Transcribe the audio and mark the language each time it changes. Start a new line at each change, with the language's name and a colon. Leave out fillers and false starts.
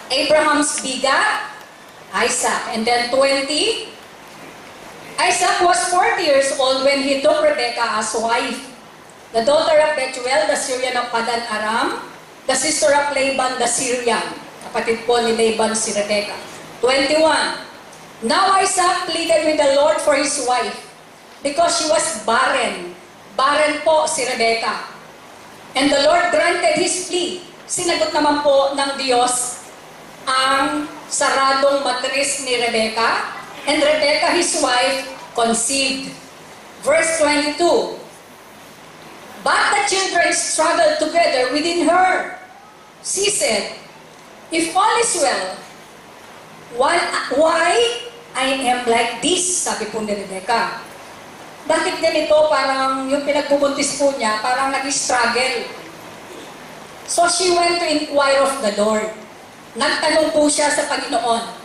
English: Abraham's biga, Isaac. And then 20, Isaac was 40 years old when he took Rebekah as wife, the daughter of Bethuel, the Syrian of Padan Aram, the sister of Laban the Syrian.
Filipino: Kapatid po ni Laban si Rebekah. 21.
English: Now Isaac pleaded with the Lord for his wife because she was barren. Barren
Filipino: po si Rebekah.
English: And the Lord granted his plea.
Filipino: Sinagot naman po ng Diyos ang saradong matris ni Rebekah.
English: And Rebekah, his wife, conceived. Verse 22. But the children struggled together within her. She said, If all is well, why I am like this?
Filipino: Sabi po ni Rebecca. Bakit ganito? Parang yung pinagbubuntis po niya, parang nag-struggle.
English: So she went to inquire of the Lord.
Filipino: Nagtanong po siya sa Panginoon.